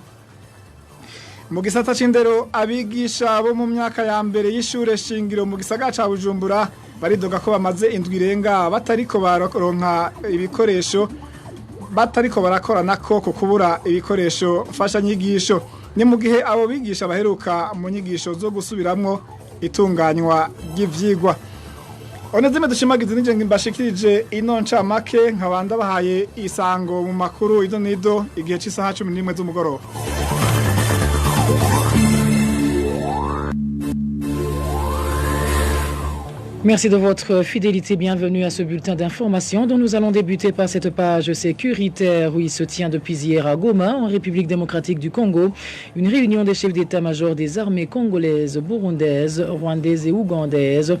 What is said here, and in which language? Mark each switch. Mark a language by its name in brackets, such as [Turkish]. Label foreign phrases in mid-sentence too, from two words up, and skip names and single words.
[Rundi] Mu gisata c'indero abigisha bo mu myaka ya mbere y'ishure shingiro mu gisagara ca Bujumbura baridoga ko bamaze indwi irenga batariko baronka ibikoresho batariko barakora nako kubura ibikoresho fasha nyigisho. Ni mu gihe abo bigisha baheruka mu nyigisho zo gusubiramwo itunganywa ry'ivyigwa. Onezime dushimagize nije ngimbashikirije ino ncamake nkabanda bahaye isango mu makuru ido nido igihe c'isaha 11 z'umugoroba. [French] Merci de votre fidélité. Bienvenue à ce bulletin d'information dont nous allons débuter par cette page sécuritaire où il se tient depuis hier à Goma, en République démocratique du Congo, une réunion des chefs d'état-major des armées congolaises, burundaises, rwandaises et ougandaises.